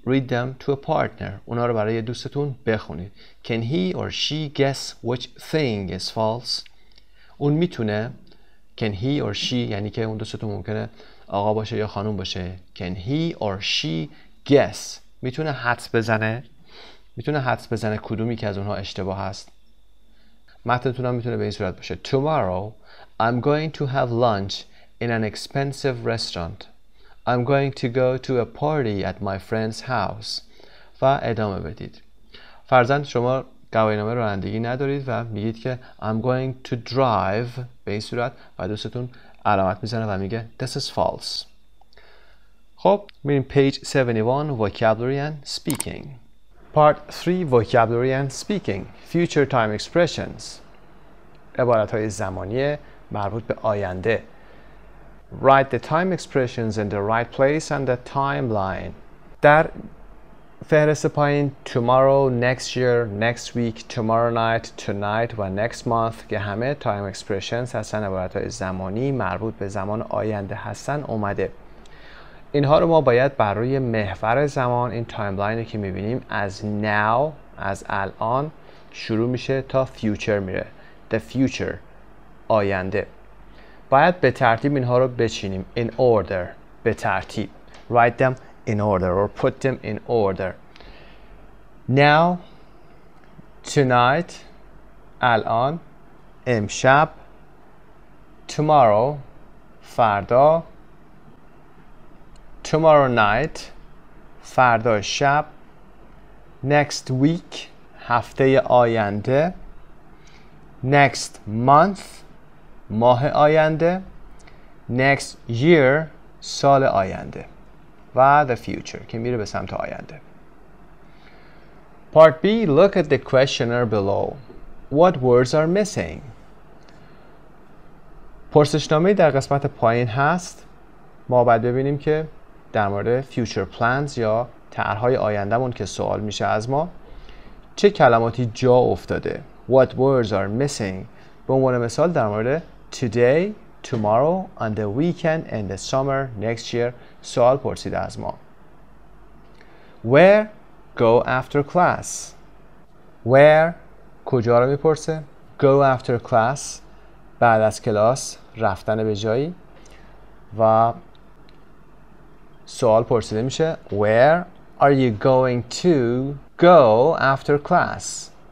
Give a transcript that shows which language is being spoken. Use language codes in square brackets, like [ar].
[en] Read them to a partner. [fa] اونا رو برای دوستتون بخونید. [en] Can he or she guess which thing is false? [fa] اون میتونه. [en] Can he or she [fa] یعنی که اون دوستتون ممکنه آقا باشه یا خانوم باشه. [en] Can he or she guess [fa] میتونه حدس بزنه. میتونه حدس بزنه کدومی که از اونها اشتباه هست. متنتون هم میتونه به این صورت باشه. [en] Tomorrow I'm going to have lunch in an expensive restaurant. I'm going to go to a party at my friend's house. [fa] و ادامه بدید. فرضاً شما گواهینامه رانندگی ندارید و میگید که [en] I'm going to drive [fa] به این صورت و دوستتون علامت میزنه و میگه [en] This is false. [fa] خب میریم [en] page 71 vocabulary and speaking. Part 3 vocabulary and speaking. Future time expressions. [fa] عبارت‌های زمانی مربوط به آینده. [en] Write the time expressions in the right place and the timeline. [fa] در فهرست پایین [en] tomorrow, next year, next week, tomorrow night, tonight و next month [fa] که همه time expressions هستن، عبارت‌های زمانی مربوط به زمان آینده هستن اومده. اینها رو ما باید بر روی محور زمان، این تایملاینی که می‌بینیم از now، از الان شروع میشه تا future میره. [en] The future، [fa] آینده. باید به ترتیب اینها رو بچینیم. [en] In order، [fa] به ترتیب. [en] Write them in order or put them in order. [fa] Now, tonight، الان، امشب، tomorrow، فردا، tomorrow night، فردا شب، next week، هفته آینده، next month، ماه آینده، next year، سال آینده و the future که میره به سمت آینده. [en] Part B. Look at the questionnaire below. What words are missing? [fa] پرسشنامه در قسمت پایین هست. ما باید ببینیم که در مورد [en] future plans [fa] یا طرح‌های آینده‌مون که سوال میشه از ما چه کلماتی جا افتاده. [en] What words are missing؟ [fa] به عنوان مثال در مورد today، tomorrow, on the weekend, in the summer, next year سوال پرسیده از ما. [en] Where؟ Go after class. [fa] Where؟ کجا رو میپرسه؟ [en] Go after class، [fa] بعد از کلاس رفتن به جایی و سوال پرسیده میشه [en] Where are you going to go after class?